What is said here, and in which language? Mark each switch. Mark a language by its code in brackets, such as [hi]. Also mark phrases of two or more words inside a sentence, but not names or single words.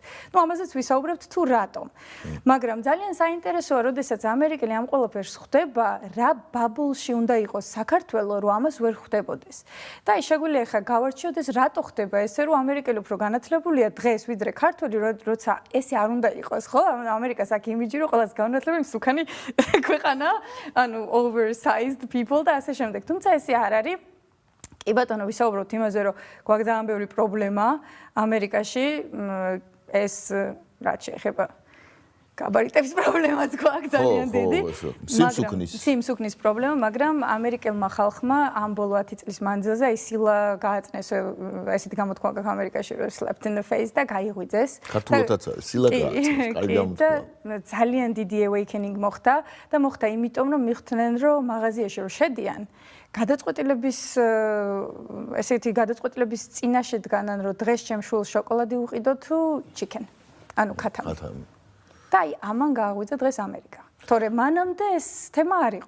[ka] ნუ ამაზეც ვისაუბრებთ თუ რატომ. მაგრამ ძალიან საინტერესოა, როდესაც ამერიკელი ამ ყველაფერს ხვდება, რა ბაბულში უნდა იყოს საქართველო, რომ ამას ვერ ხვდებოდეს. და აი შეგვიძლია ახლა გავარჩიოთ ეს რატო ხდება ესე, რომ ამერიკელი უფრო განათლებულია დღეს ვიდრე ქართველი, როცა ესე არ უნდა იყოს, ხო? ამერიკას აქ იმიჯი რომ ყველას განათლებული მსუქანი ქვეყანა, ანუ [en] oversized people [ka] და ასე შემდეგ. თუმცა ესე არ არის. კი ბატონო ვისაუბროთ იმაზე რომ გვაქვს ძალიან ბევრი პრობლემა ამერიკაში ეს რაც შეეხება გაბარიტების პრობლემაც გვაქვს ძალიან დიდი სიმსუქნის პრობლემა მაგრამ ამერიკელმა ხალხმა ამ ბოლო 10 წლის მანძილზე აი სილა გააწნეს ესეთი გამოთქმა გაქვს ამერიკაში რომ [en] slapped in the face [ka] და გაიღვიძეს ქართულადაც არის სილა გააწნეს კარგი გამოთქმა ძალიან დიდი awakening მოხდა და მოხდა იმიტომ რომ მიხვდნენ რომ მაღაზიაში რომ შედიან გადაწყვეტილების ესეთი გადაწყვეტილების წინაშე დგანან რომ დღეს ჩემ შულს შოკოლადი უყიდო თუ chicken ანუ ქათამი და აი ამან გააღვიძა დღეს ამერიკა თორე მანამდე ეს თემა არ იყო